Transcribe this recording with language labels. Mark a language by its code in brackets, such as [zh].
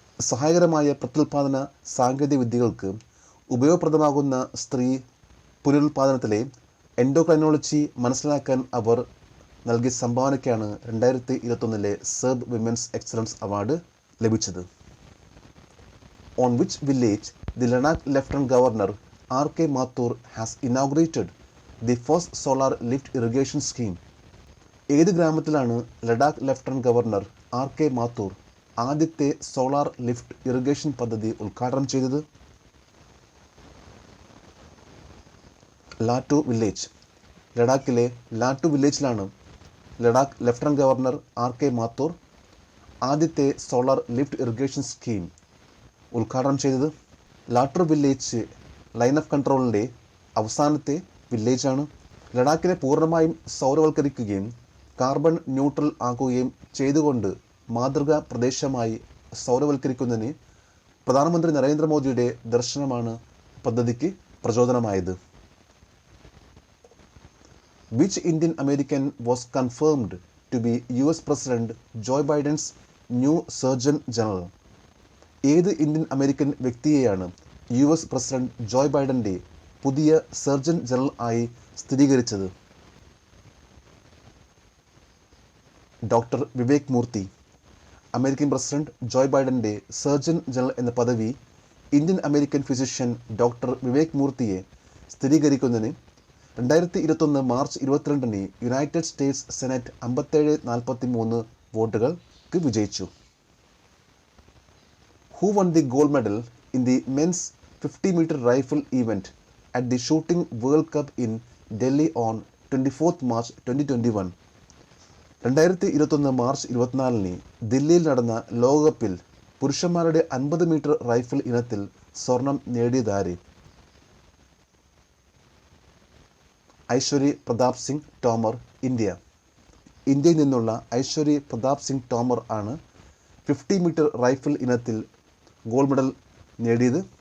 [ml] സഹായകരമായ പ്രത്യുൽപാദന സാങ്കേതിക വിദ്യകൾക്ക് ഉപയോഗപ്രദമാകുന്ന സ്ത്രീ പുനരുൽപാദനത്തിലെ എൻഡോക്രൈനോളജി മനസ്സിലാക്കാൻ അവർ നൽകിയ സംഭാവനയ്ക്കാണ് 2021 SERB വിമൻസ് എക്സലൻസ് അവാർഡ് ലഭിച്ചത്. [en] On which village the Ladakh Lieutenant Governor R.K. Mathur has inaugurated the first solar lift irrigation scheme? [ml] ഏത് ഗ്രാമത്തിലാണ് Ladakh lieutenant governor R.K. Mathur ആദ്യത്തെ സോളാർ ലിഫ്റ്റ് ഇറിഗേഷൻ പദ്ധതി ഉദ്ഘാടനം ചെയ്തത്? ലാറ്റു വില്ലേജ്. ലഡാക്കിലെ ലാറ്റു വില്ലേജിലാണ് Ladakh lieutenant governor R.K. Mathur ആദ്യത്തെ solar lift irrigation scheme ഉദ്ഘാടനം ചെയ്തത്. ലാറ്റർ വില്ലേജ് ലൈൻ ഓഫ് കൺട്രോളിൻ്റെ അവസാനത്തെ വില്ലേജാണ്. ലഡാക്കിനെ പൂർണ്ണമായും സൗരവൽക്കരിക്കുകയും കാർബൺ ന്യൂട്രൽ ആക്കുകയും ചെയ്തുകൊണ്ട് മാതൃകാ പ്രദേശമായി സൗരവൽക്കരിക്കുന്നതിന് പ്രധാനമന്ത്രി നരേന്ദ്രമോദിയുടെ ദർശനമാണ് പദ്ധതിക്ക് പ്രചോദനമായത്. [en] Which Indian American was confirmed to be US President Joe Biden's new Surgeon General? [ml] ഏത് Indian American വ്യക്തിയെയാണ് US president Joy ബൈഡന്റെ പുതിയ സർജൻ ജനറൽ ആയി സ്ഥിരീകരിച്ചത്? ഡോക്ടർ വിവേക് മൂർത്തി. American president Joy ബൈഡന്റെ surgeon general എന്ന പദവി Indian American physician doctor Vivek മൂർത്തിയെ സ്ഥിരീകരിക്കുന്നതിന് 2021 March 22 United States senate 57-43 വോട്ടുകൾക്ക് വിജയിച്ചു. [en] Who won the gold medal in the men's 50-meter rifle event at the Shooting World Cup in Delhi on 24th March 2021? [ml] 2021 March 24 ദില്ലിയിൽ നടന്ന ലോകകപ്പിൽ പുരുഷന്മാരുടെ 50 metre rifle ഇനത്തിൽ സ്വർണം നേടിയതാര്? ഐശ്വരി Pratap Singh Tomer, India. ഇന്ത്യയിൽ നിന്നുള്ള ഐശ്വരി പ്രതാപ് സിംഗ് ടോമർ ആണ് 50 മീറ്റർ റൈഫിൾ ഇനത്തിൽ ഗോൾഡ് മെഡൽ നേടിയത്.